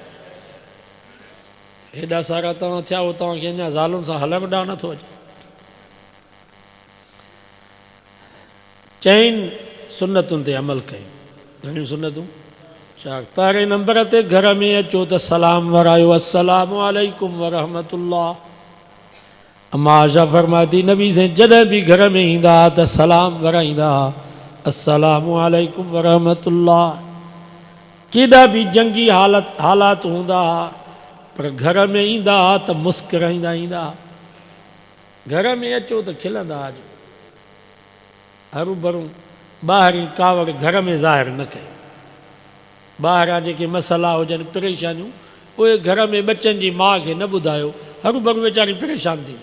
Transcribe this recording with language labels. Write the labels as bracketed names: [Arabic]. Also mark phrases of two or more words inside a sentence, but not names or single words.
[Sindhi] हेॾा सारा तव्हां थिया हो, तव्हांखे अञा ज़ालुनि सां हलण ॾांहुं नथो अचे। चइनि सुनतुनि ते अमल कयूं, घणियूं सुनतूं? चार। पहिरें नंबर ते घर में अचो त सलाम वरायो, [Arabic] السلام عليكم ورحمة الله. [Sindhi] अम्मा आयशा फरमाती नबी से जॾहिं बि घर में ईंदा त सलाम वराईंदा, [Arabic] السلام عليكم ورحمة الله. [Sindhi] केॾा बि जंगी हालात हूंदा पर घर में ईंदा त मुस्कुराईंदा ईंदा। घर में अचो त खिलंदा अचो, हरू भरू ॿाहिरीं कावड़ घर में ज़ाहिर न कयो। ॿाहिरां जेके मसइला हुजनि, परेशानियूं, उहे घर में बचनि जी माउ खे न ॿुधायो, हरू भरू वीचारी परेशान थींदी।